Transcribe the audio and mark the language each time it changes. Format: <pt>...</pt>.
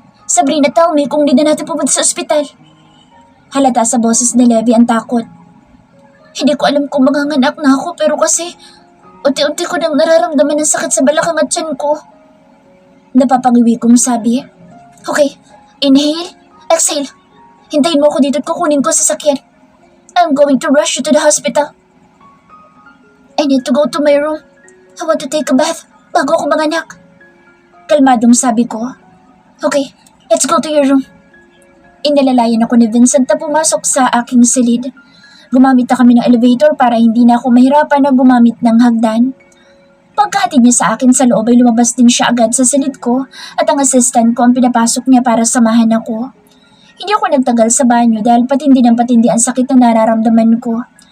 <tl>Sabrina,</tl> <en>tell me</en> <tl>kung di na natin pumunta sa ospital. Halata sa boses ni Levi ang takot. Hindi ko alam kung manganganak na ako pero kasi unti-unti ko nang nararamdaman ng sakit sa balakang at tiyan ko. Napapangiwi kong sabi,</tl> <en>okay, inhale, exhale.</en> <tl>Hintayin mo ako dito at kukunin ko sa sasakyan.</tl> <en>I'm going to rush you to the hospital. I need to go to my room. I want to take a bath</en> <tl>bago ako manganak. Kalmadong sabi ko,</tl> <en>okay, let's go to your room.</en> <tl>Inalalayan ako ni Vincent na pumasok sa aking silid. Gumamit na kami ng elevator para hindi na ako mahirapan na gumamit ng hagdan. Pagkahatid niya sa akin sa loob ay lumabas din siya agad sa silid ko at ang assistant ko ang pinapasok niya para samahan ako. Hindi ako nagtagal sa banyo dahil patindi ng patindi ang sakit na nararamdaman ko.</tl>